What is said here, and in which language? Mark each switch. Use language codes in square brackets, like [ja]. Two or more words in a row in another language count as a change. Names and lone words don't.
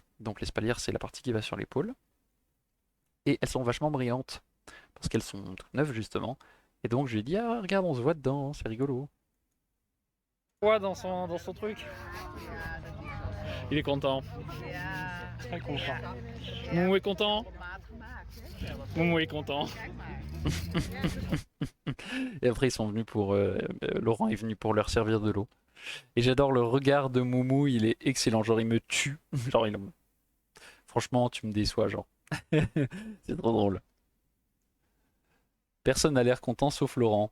[fr] Donc les spalières c'est la partie qui va sur l'épaule et elles sont vachement brillantes parce qu'elles sont toutes neuves justement. Et donc je lui ai dit ah regarde on se voit dedans, c'est rigolo. Quoi dans son truc? Il est content. [nl] Ja, [fr] Très content. [nl] ja. [fr] Moumou est content. [nl] Op maat gemaakt, hè? [fr] Moumou est content. [nl] Kijk maar. [fr] Et après ils sont venus pour... Laurent est venu pour leur servir de l'eau. Et j'adore le regard de Moumou, il est excellent. Genre il me tue. Genre il... Franchement tu me déçois genre. C'est trop drôle. Personne n'a l'air content sauf Laurent.